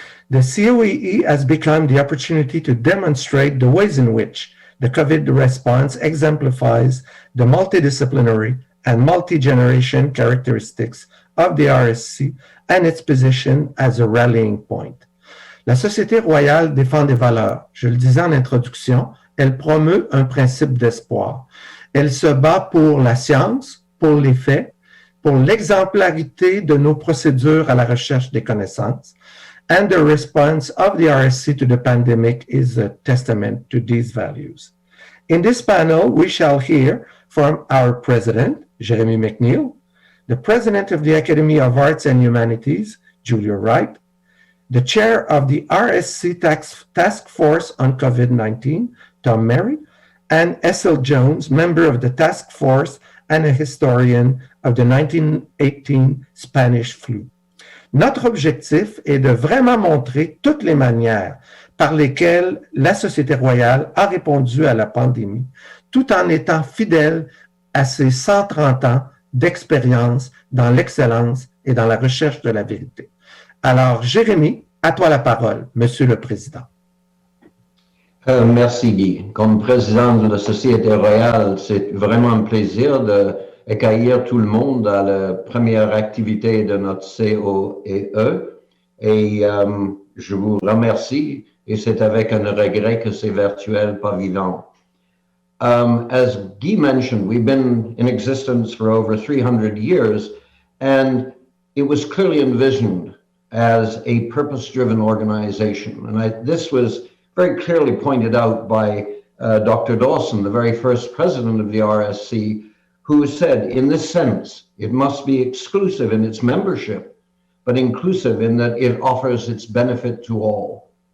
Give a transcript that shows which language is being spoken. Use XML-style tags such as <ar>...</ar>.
<en>The COEE has become the opportunity to demonstrate the ways in which the COVID response exemplifies the multidisciplinary and multi-generation characteristics of the RSC and its position as a rallying point.</en> <fr>La Société royale défend des valeurs. Je le disais en introduction, elle promeut un principe d'espoir. Elle se bat pour la science, pour les faits, pour l'exemplarité de nos procédures à la recherche des connaissances,</fr> <en>and the response of the RSC to the pandemic is a testament to these values. In this panel, we shall hear from our president, Jeremy McNeil, the president of the Academy of Arts and Humanities, Julia Wright, the chair of the RSC Task Force on COVID-19, Tom Merry, and Essel Jones, member of the task force and a historian of the 1918 Spanish flu.</en> <fr>Notre objectif est de vraiment montrer toutes les manières par lesquelles la Société royale a répondu à la pandémie, tout en étant fidèle à ses 130 ans d'expérience dans l'excellence et dans la recherche de la vérité. Alors, Jérémy, à toi la parole, Monsieur le Président. Merci Guy. Comme président de la Société royale, c'est vraiment un plaisir d'accueillir tout le monde à la première activité de notre COEE. Et je vous remercie, et c'est avec un regret que c'est virtuel, pas vivant.</fr> <en>As Guy mentioned, we've been in existence for over 300 years, and it was clearly envisioned as a purpose-driven organization. And this was very clearly pointed out by Dr. Dawson, the very first president of the RSC, who said, in this sense, it must be exclusive in its membership, but inclusive in that it offers its benefit to all.</en>